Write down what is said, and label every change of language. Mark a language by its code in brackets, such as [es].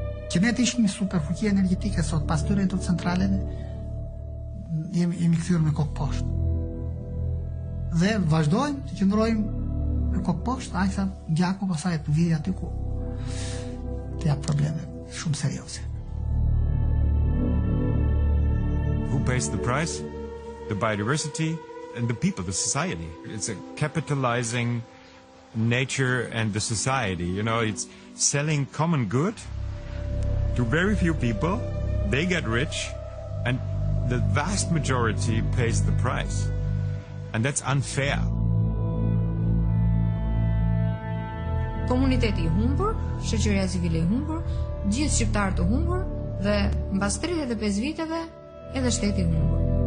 [sq] Që ne të ishim një superfuqi energjetike sot pas tyre hidrocentraleve, jemi kthyer me kokë poshtë. Dhe vazhdojmë të qëndrojmë me kokë poshtë, aq sa gjaku pasaj të vijë aty ku të jap probleme shumë serioze. [en] Who pays the price? The biodiversity and the people, the society. It's a capitalizing nature and the society. You know, it's selling common good to very few people. They get rich and the vast majority pays the price. And that's unfair. [sq] Komuniteti i humbur, shoqëria civile e humbur, gjithë shqiptarët të humbur dhe mbas 35 viteve edhe shteti i humbur.